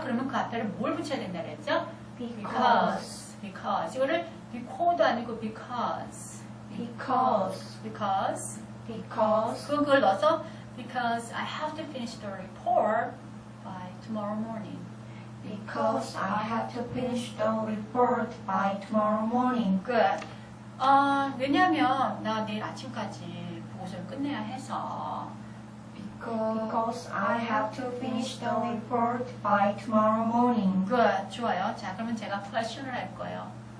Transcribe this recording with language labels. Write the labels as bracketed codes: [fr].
[ko] 그러면 그 앞에를 뭘 붙여야 된다 그랬죠? [en] Because. because. [ko] 이거를 because도 아니고 because. [en] Because. because. Because. [ko] 그걸 넣어서 [en] because I have to finish the report by tomorrow morning. Because I have to finish the report by tomorrow morning. Good. [ko] 왜냐면 나 내일 아침까지 보고서를 끝내야 해서. [en] Because I have to finish the report by tomorrow morning. Good. [ko] 좋아요. 자, 그러면 제가 question을 할 거예요.